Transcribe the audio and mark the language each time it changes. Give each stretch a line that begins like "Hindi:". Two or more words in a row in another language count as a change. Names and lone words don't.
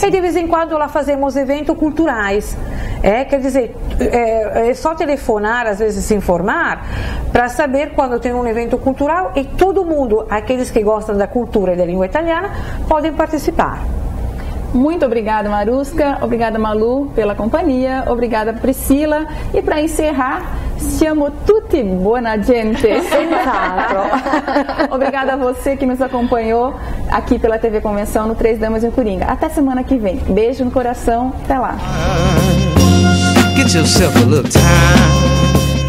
Portuguese: E de vez em quando lá fazemos eventos culturais. Quer dizer, é só telefonar, às vezes se informar, para saber quando tem um evento cultural e todo mundo, aqueles que gostam da cultura e da língua italiana, podem participar. Muito obrigada, Maruska. Obrigada, Malu, pela companhia. Obrigada, Priscila. E para encerrar,
Italian: siamo tutti buona gente.
Portuguese: Obrigada a você que nos acompanhou aqui pela TV Convenção no Três Damas e um Coringa. Até semana que vem. Beijo no coração. Até lá.
English: Get yourself a little time.